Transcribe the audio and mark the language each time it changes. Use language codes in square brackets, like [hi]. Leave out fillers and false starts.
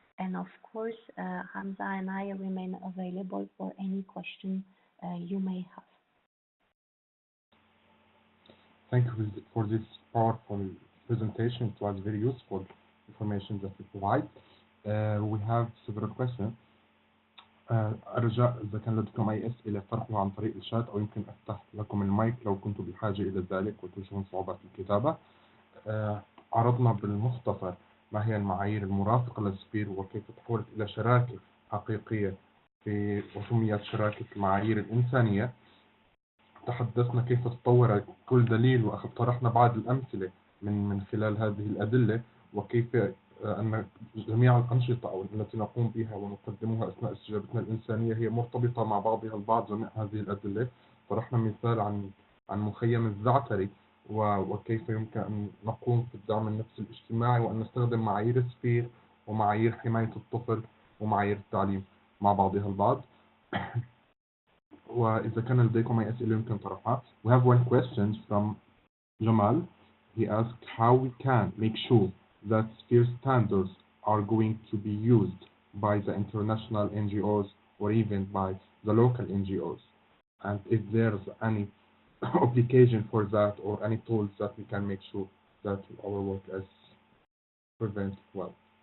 [en] And of course, Hamza and I remain available for any question you may have. Thank you for this powerful presentation. It was very useful information that you provide. We have several questions. [ar] أرجاء إذا كان لديكم أي أسئلة طرحوها عن طريق الشات أو يمكن أفتح لكم المايك لو كنتم بحاجة إلى ذلك وتواجهون صعوبات الكتابة. عرضنا بالمختصر ما هي المعايير المرافقة للسفير وكيف تحولت إلى شراكة حقيقية وسميت شراكة المعايير الإنسانية. تحدثنا كيف تطور كل دليل وطرحنا بعض الأمثلة من خلال هذه الأدلة وكيف أن جميع الأنشطة أو التي نقوم بها ونقدمها أثناء استجابتنا الإنسانية هي مرتبطة مع بعضها البعض. جميع هذه الأدلة طرحنا مثال عن مخيم الزعتري وكيف يمكن أن نقوم في الدعم النفسي الاجتماعي وأن نستخدم معايير السفير ومعايير حماية الطفل ومعايير التعليم مع بعضها البعض. وإذا كان لديكم أي أسئلة يمكن طرحها. [en] We have one question from Jamal. He asked how we can make sure that sphere standards are going to be used by the international NGOs or even by the local NGOs, and if there's any application for that or any tools that we can make sure that our work is presented well.